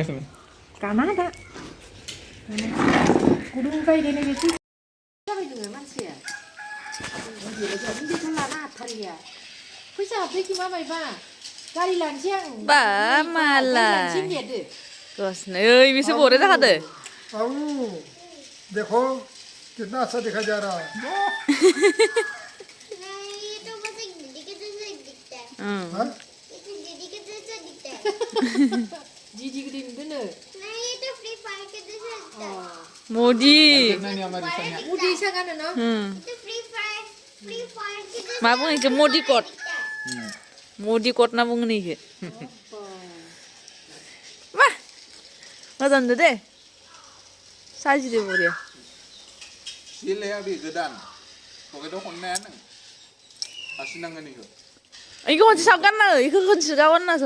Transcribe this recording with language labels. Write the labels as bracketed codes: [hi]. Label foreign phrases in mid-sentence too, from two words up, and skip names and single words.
[brx] Kana da. Gudung जायोले नैबे जाबाय नोङो मानसिया. बिदि लाना थारिया. फैसा हाबदोखि माबायबा गारि लांसै आं. बा मालाय गसनै ओइ बिसो बोरै जाखादो [hi] आओ देखो कितना अच्छा दिखा जा रहा है नहीं ये तो बस एक दीदी के जैसा दिखता है हाँ? ये तो दीदी के जैसा दिखता है [brx] जिजि गिदिं दोनो. [hi] नहीं ये तो फ्री फायर के जैसा दिखता है मोदी [brx] उदि इसा गानो न. [hi] ये तो फ्री फायर के जैसा [brx] मा बुङो इखो मोदी कट [hi] दिखता है [brx] मोदी कट ना बुङो इखो मा मोजां नुदो दे साजिदो बरिया सिलाया बे गोदान पकेटाव खननाया नों हासिनांगोन इखो इखो खनसे साब गानना हो इखो खनसे गाननासन